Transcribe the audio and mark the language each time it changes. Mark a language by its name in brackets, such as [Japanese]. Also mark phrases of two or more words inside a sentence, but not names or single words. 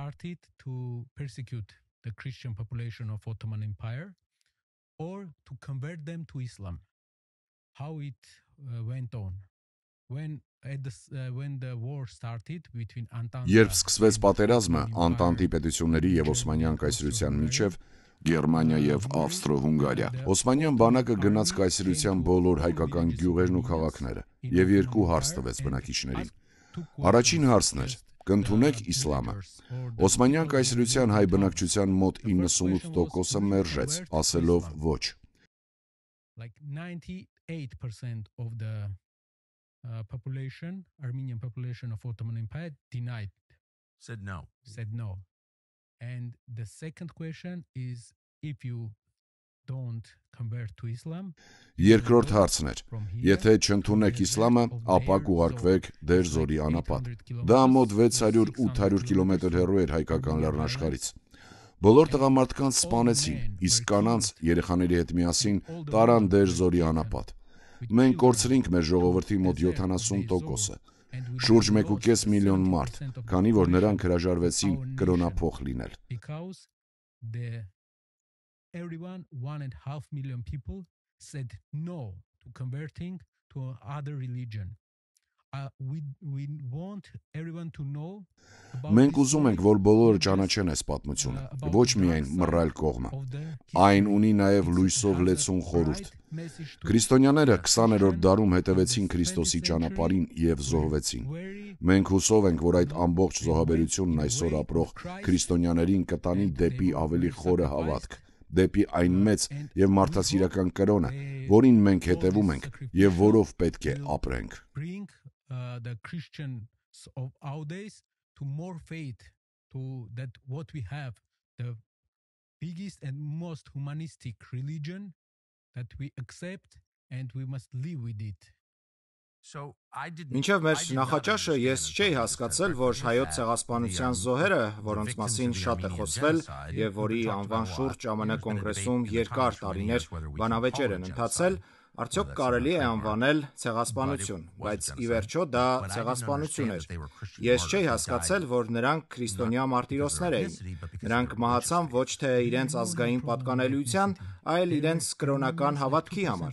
[Armenian] Երբ սկսվեց պատերազմը Անտանտի պետությունների և Օսմանյան կայսրության միջև, Գերմանիա և Ավստրո-Հունգարիա, Օսմանյան բանակը գնաց կայսրության բոլոր հայկական գյուղերն ու քաղաքները և երկու հարց տվեց բնակիչներին։ Առաջին հարցն էր. կընդունեք իսլամը։ Օսմանյան կայսրության հայ բնակչության մոտ 98%-ը մերժեց, ասելով ոչ։ [English] Armenian population of Ottoman Empire said no. And the second question is, if you don't convert to Islam. [Armenian] Երկրորդ հարցն էր. եթե չընդունեք իսլամը, ապա կուղարկվեք Դեր-Զորի անապատ։ Դա մոտ 600-800 կիլոմետր հեռու էր հայկական լեռնաշխարհից։ Բոլոր տղամարդկանց սպանեցին, իսկ կանանց, երեխաների հետ միասին տարան Դեր-Զորի անապատ։ Մենք կորցրինք մեր ժողովրդի մոտ 70%-ը, շուրջ 1.5 միլիոն մարդ, քանի որ նրանք հրաժարվեցին կրոնափոխ լինել։ [English] Everyone, 1.5 million people said no to converting to other religion. We want everyone to know. [Armenian] Մենք ուզում ենք, որ բոլորը ճանաչեն այս պատմությունը, ոչ միայն մռայլ կողմը։ Այն ունի նաև լույսով լեցուն խորհուրդ։ Քրիստոնյաները 20-րդ դարում հետևեցին Քրիստոսի ճանապարհին և զոհվեցին։ Մենք հուսով ենք, որ այդ ամբողջ զոհաբերությունն այսօր ապրող քրիստոնյաներին կտանի դեպի ավելի խորը հավատք, դեպի այն մեծ և մարդասիրական կրոնը, որին մենք հետևում ենք և որով պետք է ապրենք։ [English] The Christians of our days to more faith to that what we have, the biggest and most humanistic religion that we accept and we must live with it. [Armenian] Մինչև մեր նախաճաշը ես չէի հասկացել, որ հայոց ցեղասպանության զոհերը, որոնց մասին շատ է խոսվել եւ որի անվան շուրջ ԱՄՆ կոնգրեսում երկար տարիներ բանավեճեր են ընթացել, արդյոք կարելի է անվանել ցեղասպանություն, բայց ի վերջո դա ցեղասպանություն էր։ Ես չէի հասկացել, որ նրանք քրիստոնյա մարտիրոսներ էին։ Նրանք մահացան ոչ թե իրենց ազգային պատկանելիության, այլ իրենց կրոնական հավատքի համար։